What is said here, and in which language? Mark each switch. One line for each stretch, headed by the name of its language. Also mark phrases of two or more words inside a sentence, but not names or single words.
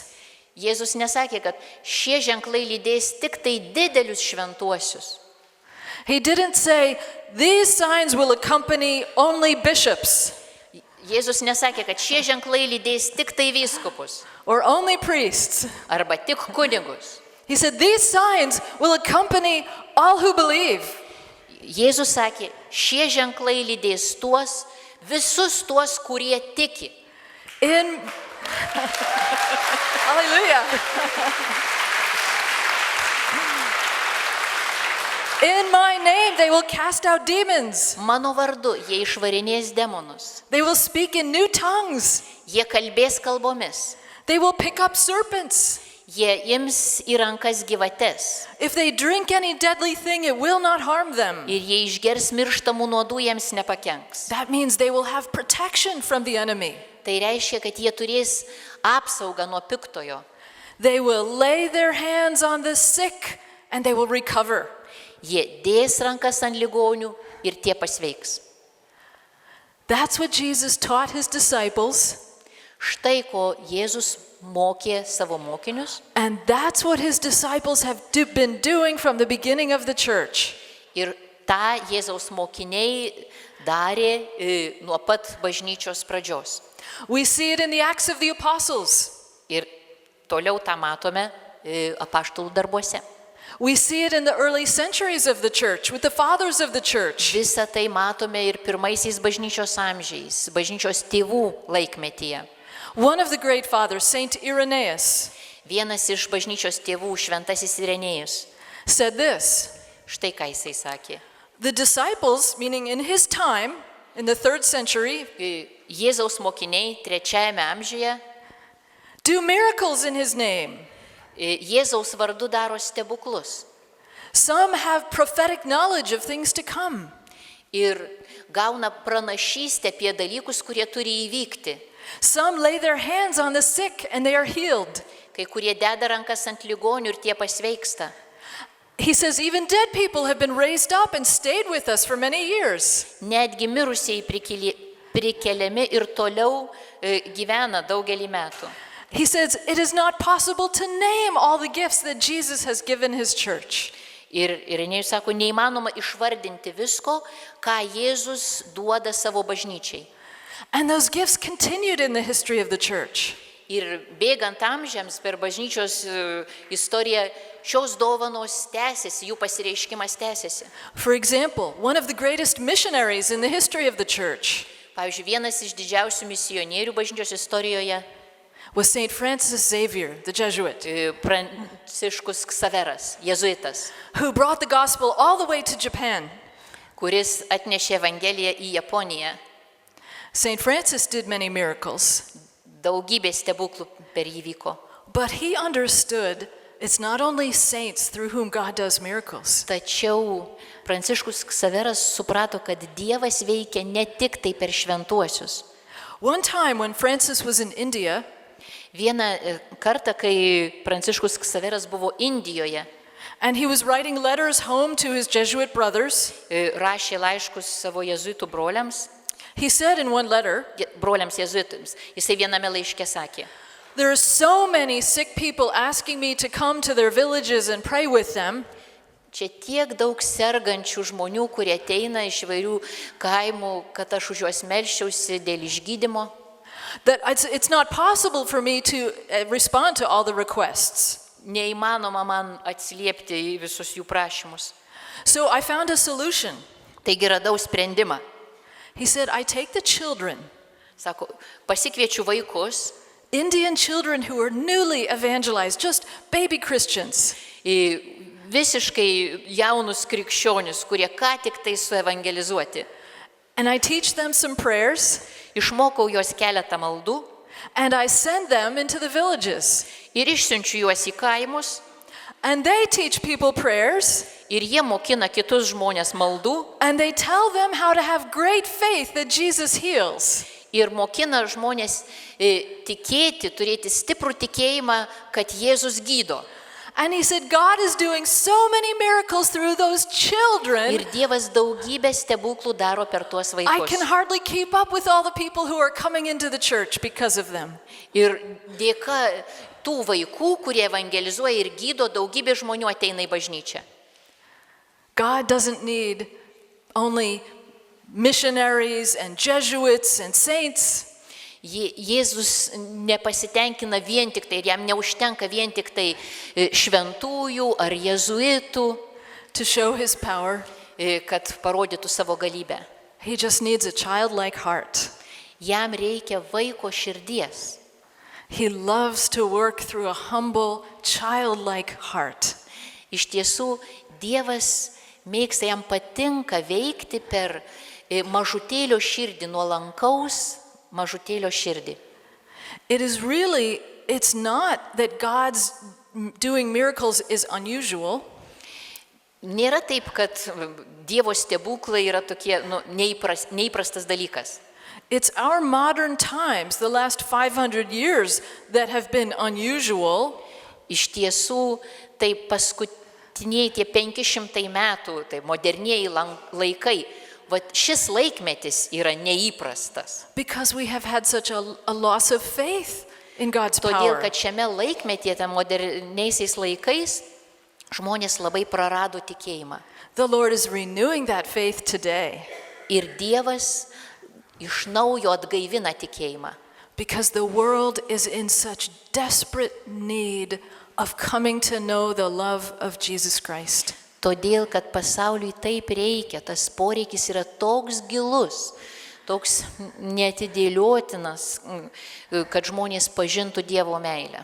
Lithuanian: Jėzus nesakė, kad šie ženklai lydės tik tai didelius šventuosius.
English: He didn't say, "These signs will accompany only bishops
Lithuanian: Jėzus nesakė, kad šie ženklai lydės tik tai vyskupus
English: or only priests."
Lithuanian: arba tik kunigus.
English: He said, "These signs will accompany all who believe."
Lithuanian: Jėzus sakė, šie ženklai lydės tuos, visus tuos, kurie tiki.
English: Hallelujah. In my name they will cast out demons.
Lithuanian: Mano vardu jie išvarinės demonus.
English: They will speak in new tongues.
Lithuanian: Jie kalbės kalbomis.
English: They will pick up serpents.
Lithuanian: Jie ims į rankas gyvates.
English: If they drink any deadly thing, it will not harm them.
Lithuanian: Ir jie išgers mirštamų nuodų, jiems nepakenks.
English: That means they will have protection from the enemy.
Lithuanian: Tai reiškia, kad jie turės apsaugą nuo piktojo.
English: They will lay their hands on the sick and they will recover.
Lithuanian: Jie dės rankas ant ligonių ir tie pasveiks.
English: That's what Jesus taught his disciples.
Lithuanian: Štai ko Jėzus mokė savo mokinius.
English: And that's what his disciples have been doing from the beginning of the church.
Lithuanian: Ir tą Jėzaus mokiniai darė nuo pat bažnyčios pradžios.
English: We see it in the Acts of the Apostles.
Lithuanian: Ir toliau tą matome apaštalų darbuose.
English: We see it in the early centuries of the church, with the fathers of the church.
Lithuanian: Visą tai matome ir pirmaisiais bažnyčios amžiais, bažnyčios tėvų laikmetyje.
English: One of the great fathers, Saint Irenaeus,
Lithuanian: Vienas iš bažnyčios tėvų, šventasis Irenėjus,
English: said this:
Lithuanian: štai ką jisai sakė.
English: the disciples, meaning in his time, in the 3rd century,
Lithuanian: Jėzaus mokiniai 3 amžiuje
English: do miracles in his name.
Lithuanian: Jėzaus vardu daro stebuklus
English: Some have prophetic knowledge of things to come.
Lithuanian: ir gauna pranašystę apie dalykus, kurie turi įvykti.
English: Some lay their hands on the sick and they are healed.
Lithuanian: Kai kurie deda rankas ant ligonių ir tie pasveiksta.
English: He says even dead people have been raised up and stayed with us for many years.
Lithuanian: Netgi mirusieji prikeliami ir toliau gyvena daugelį metų.
English: He says it is not possible to name all the gifts that Jesus has given his church.
Lithuanian: Ir Irenėjus sako, neįmanoma išvardinti visko, ką Jėzus duoda savo bažnyčiai.
English: And those gifts continued in the history of the church.
Lithuanian: Ir bėgant amžiams per bažnyčios istoriją šios dovanos tęsiasi, jų pasireiškimas tęsiasi.
English: For example, one of the greatest missionaries in the history of the church
Lithuanian: Pavyzdžiui, vienas iš didžiausių misionierių bažnyčios istorijoje
English: was Saint Francis Xavier, the Jesuit,
Lithuanian: Pranciškus Ksaveras, jėzuitas,
English: who brought the gospel all the way to Japan.
Lithuanian: kuris atnešė Evangeliją į Japoniją.
English: Saint Francis did many miracles,
Lithuanian: Daugybė stebuklų per jį vyko.
English: but he understood it's not only saints through whom God does miracles.
Lithuanian: Tačiau Pranciškus Ksaveras suprato, kad Dievas veikia ne tik tai per šventuosius.
English: One time when Francis was in India,
Lithuanian: Vieną kartą, kai Pranciškus Ksaveras buvo Indijoje,
English: and he was writing letters home to his Jesuit brothers,
Lithuanian: rašė laiškus savo jėzuitų broliams
English: in one letter,
Lithuanian: jėzuitams, jisai viename laiške sakė,
English: there are so many sick people asking me to come to their villages and pray with them.
Lithuanian: čia tiek daug sergančių žmonių, kurie ateina iš įvairių kaimų, kad aš už juos melščiausi dėl išgydymo,
English: That it's not possible for me to respond to all the requests.
Lithuanian: neįmanoma man atsiliepti į visus jų prašymus.
English: So I found a solution.
Lithuanian: Taigi radau sprendimą.
English: He said, I take the children,
Lithuanian: Sako, pasikviečiu vaikus,
English: Indian children who are newly evangelized, just baby Christians.
Lithuanian: į visiškai jaunus krikščionius, kurie ką tik tai suevangelizuoti.
English: And I teach them some prayers,
Lithuanian: Išmokau juos keletą maldų
English: and I send them into the villages.
Lithuanian: ir išsiunčiu juos į kaimus
English: And they teach people prayers,
Lithuanian: ir jie mokina kitus žmonės maldų
English: and they tell them how to have great faith that Jesus heals.
Lithuanian: ir mokina žmonės tikėti, turėti stiprų tikėjimą, kad Jėzus gydo.
English: And he said, God is doing so many miracles through those children.
Lithuanian: Ir Dievas daugybę stebuklų daro per tuos
English: I
Lithuanian: vaikus.
English: can hardly keep up with all the people who are coming into the church because of them.
Lithuanian: Ir dėka tų vaikų, kurie evangelizuoja ir gydo, daugybė žmonių ateina į bažnyčią.
English: God doesn't need only missionaries and Jesuits and saints.
Lithuanian: Jėzus nepasitenkina vien tik tai, ir jam neužtenka vien tik tai šventųjų ar jėzuitų,
English: To show his power,
Lithuanian: kad parodytų savo galybę.
English: he just needs a childlike heart.
Lithuanian: Jam reikia vaiko širdies.
English: He loves to work through a humble, childlike heart.
Lithuanian: Iš tiesų, Dievas mėgsta, jam patinka veikti per mažutėlio širdį, nuolankaus mažutėlio širdį.
English: It's not that God's doing miracles is unusual.
Lithuanian: Nėra taip, kad Dievo stebuklai yra tokie neįprastas dalykas.
English: It's our modern times, the last 500 years, that have been unusual.
Lithuanian: Iš tiesų, tai paskutiniai tie 500 metų, tai modernieji laikai, šis laikmetis yra neįprastas.
English: Because we have had such a loss of faith in God's
Lithuanian: Todėl,
English: power.
Lithuanian: kad šiame laikmetyje, moderniaisiais laikais, žmonės labai prarado tikėjimą.
English: The Lord is renewing that faith today
Lithuanian: Ir Dievas iš naujo atgaivina tikėjimą.
English: because the world is in such desperate need of coming to know the love of Jesus Christ.
Lithuanian: Todėl, kad pasauliui taip reikia, tas poreikis yra toks gilus, toks neatidėliotinas, kad žmonės pažintų Dievo meilę.